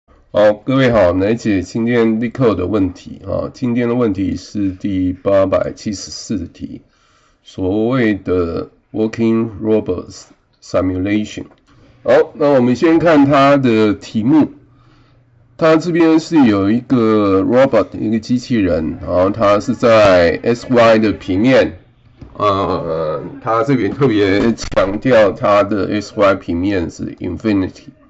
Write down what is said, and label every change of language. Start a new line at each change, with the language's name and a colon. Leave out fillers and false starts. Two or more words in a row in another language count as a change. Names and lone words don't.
Chinese: 好，各位好，來解今天 LeetCode 的問題啊。今天的問題是第874題，所謂的 Working Robots Simulation。好，那我們先看它的題目。它這邊是有一個 robot， 一個機器人，然後它是在 SY 的平面。它這邊特別強調它的 SY 平面是 Infinity。